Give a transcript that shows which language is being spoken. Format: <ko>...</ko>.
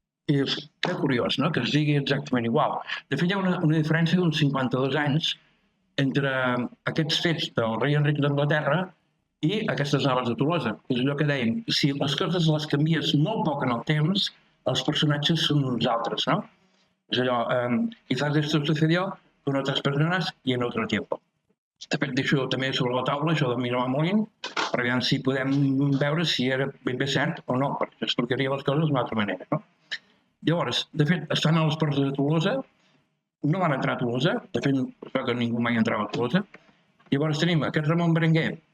<ca>I és que curiós, no?, que es digui exactament igual. De fet, hi ha una diferència d'uns 52 anys entre aquests fets del rei Enric d'Anglaterra i aquestes naves de Tolosa. És allò que dèiem, si les coses les canvies molt poc en el temps, els personatges són uns altres, no? És allò,</ca> <es>quizás esto sucedió con otras personas y en otro tiempo.</es> <ca>De fet, deixo també sobre la taula això de Miramamolín, per veure si podem veure si era ben bé cert o no, perquè explicaria les coses d'una altra manera, no? Llavors, de fet, estan a les portes de Tolosa, no van entrar a Tolosa, de fet, espero que ningú mai entrava a Tolosa. Llavors tenim aquest Ramon Berenguer,</ca>